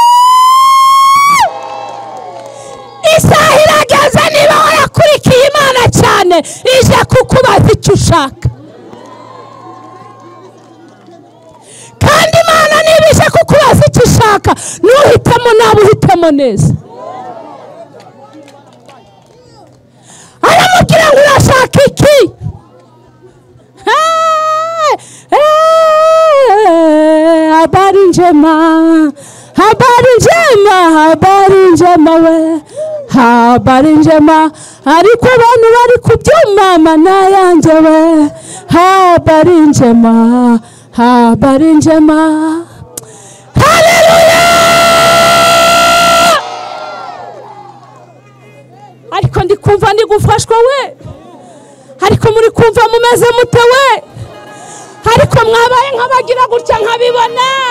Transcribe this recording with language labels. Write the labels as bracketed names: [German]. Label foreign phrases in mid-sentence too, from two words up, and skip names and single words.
[Kinyarwanda] Isaha irageze niba warakurikiye Imana cyane ije kukubaza icyo ushaka. Kandi Imana niba ije kukubaza icyo ushaka nuhitamo nawe uhitamo neza. Aramubwira ngo urashaka iki? [Swahili] Habari njema, habari njema, habari njema we, habari njema, [Kinyarwanda] ariko abantu bari kubyuma mana yanjye we, [Swahili] habari njema, habari njema. [Kinyarwanda] Haleluya! Ariko ndi kumva ndi gufashwa we, ariko muri kumva mumeze mute we, ariko mwabaye nk'abagira gutya nkabibona.